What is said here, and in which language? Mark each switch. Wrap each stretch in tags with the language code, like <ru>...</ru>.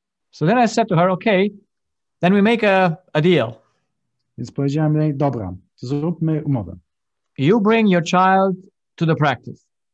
<en>So then I said to her, okay, then we make a deal.</en> <pl>Więc powiedziałem jej, dobra, to zróbmy umowę.</pl> <en>You bring your child to the practice.</en>